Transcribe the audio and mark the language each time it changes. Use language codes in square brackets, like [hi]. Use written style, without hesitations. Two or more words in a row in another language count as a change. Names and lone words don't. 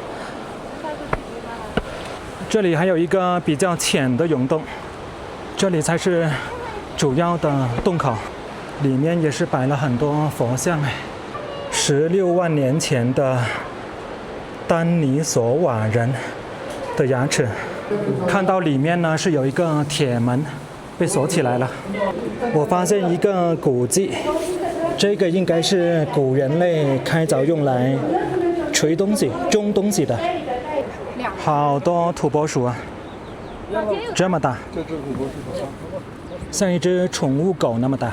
[zh] 這裡還有一個比較淺的溶洞，這裡才是主要的洞口。裡面也是擺了很多佛像，16萬年前的丹尼索瓦人的牙齒。看到裡面呢是有一個鐵門被鎖起來了。我發現一個古蹟，這個應該是古人類開鑿用來錘東西、種東西的。好多土撥鼠啊，這麼大，像一隻寵物狗那麼大。